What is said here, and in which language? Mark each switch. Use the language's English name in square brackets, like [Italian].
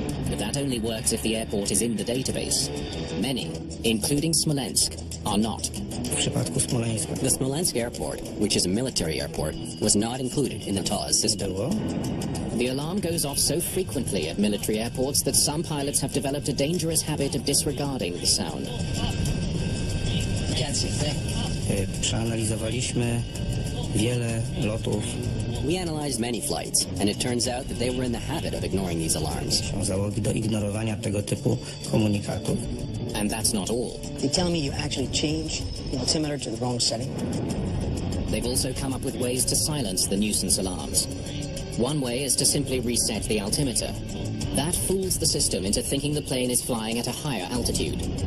[English] But that only works if the airport is in the database. Many, including Smolensk, are not. [Polish] W przypadku Smoleńska. [English] The Smolensk airport, which is a military airport, was not included in the TOS system. The alarm goes off so frequently at military airports that some pilots have developed a dangerous habit of disregarding the sound. Can't see a thing. [Polish] Przeanalizowaliśmy wiele lotów. [English] We analyzed many flights, and it turns out that they were in the habit of ignoring these alarms. [Polish] Załogi do ignorowania tego typu komunikatów. [English] And that's not all. You telling me you actually changed the altimeter to the wrong setting? They've also come up with ways to silence the nuisance alarms. One way is to simply reset the altimeter. That fools the system into thinking the plane is flying at a higher altitude.